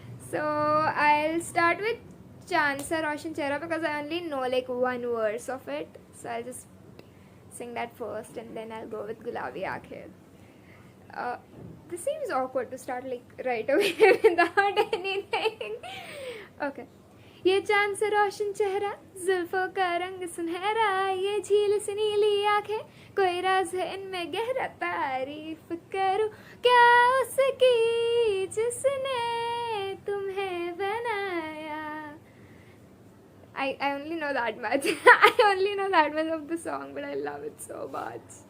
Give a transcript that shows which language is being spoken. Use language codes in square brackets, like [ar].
[en] So I'll start with Chand Sa Roshan Chehra because I only know like one verse of it, so I'll just sing that first and then I'll go with Gulabi Aakhe. This seems awkward to start like right away without anything. Okay. [hi] ये चांद से रोशन चेहरा, जुल्फों का रंग सुनहरा, ये झील से नीली आंखें, कोई राज है इनमें गहरा, तारीफ करूं क्या उसकी जिसने तुम्हें बनाया. [en] I only know that much. I only know that much of the song, but I love it so much.